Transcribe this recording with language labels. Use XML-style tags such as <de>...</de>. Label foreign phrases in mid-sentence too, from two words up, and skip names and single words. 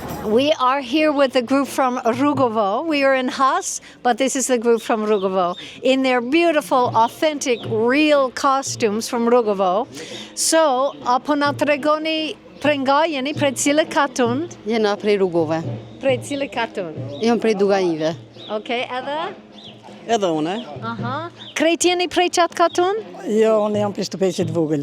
<en>We are here with the group from Rugova. We are in Has, but this is the group from Rugova in their beautiful, authentic, real costumes from Rugova.</en> <sq>So, apo na tregoni prej nga jeni, prej cile katun? Jena prej Rugove. Prej cile katun? Jam prej Duganive. Okay, edhe? Edhe une. Aha. Krejt jeni prej qatë katun? Jo, unë jam për shtëpeqit vogël.</sq>